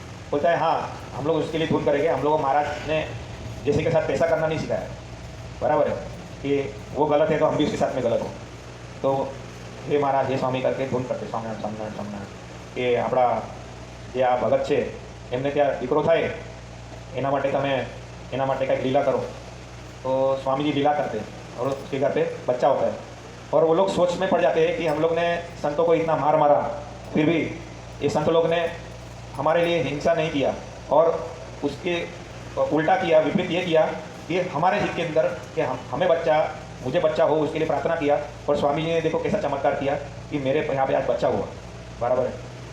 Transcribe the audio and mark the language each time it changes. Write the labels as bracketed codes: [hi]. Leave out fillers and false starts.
[hi] बोलता है हाँ हम लोग उसके लिए धुन करेंगे। हम लोग को महाराज ने जैसे के साथ पैसा करना नहीं सिखाया, बराबर है, कि वो गलत है तो हम भी उसके साथ में गलत हो। तो हे महाराज हे स्वामी करके धुन करते [gu] સ્વામિનારાયણ કે આપણા જે આ ભગત છે એમને ત્યાં દીકરો થાય એના માટે કંઈક લીલા કરો। [hi] तो स्वामी जी लीला करते हैं और उसके घर पे बच्चा होता है, और वो लोग सोच में पड़ जाते हैं कि हम लोग ने संतों को इतना मारा, फिर भी ये संत लोग ने हमारे लिए हिंसा नहीं किया, और उसके उल्टा किया, विपरीत ये किया कि हमारे हित के अंदर कि हमें मुझे बच्चा हो उसके लिए प्रार्थना किया, और स्वामी जी ने देखो कैसा चमत्कार किया कि मेरे यहाँ पे आज बच्चा हुआ, बराबर है।